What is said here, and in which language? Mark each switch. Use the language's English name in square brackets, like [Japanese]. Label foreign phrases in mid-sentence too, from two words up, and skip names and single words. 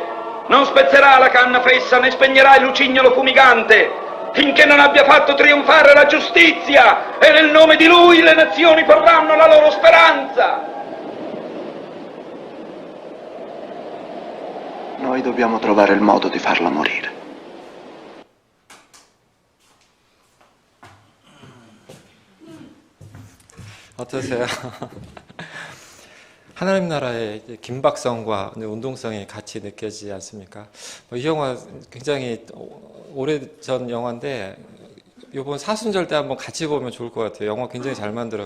[Italian] Non spezzerà la canna fessa né spegnerà il lucignolo fumigante, finché non abbia fatto trionfare la giustizia, e nel nome di lui le nazioni porranno la loro speranza. Noi dobbiamo trovare il modo di farla morire. [Korean] 어떠세요? 하나님 나라의 긴박성과 운동성이 같이 느껴지지 않습니까? 이 영화 굉장히 오래전 영화인데 이번 사순절 때 한번 같이 보면 좋을 것 같아요.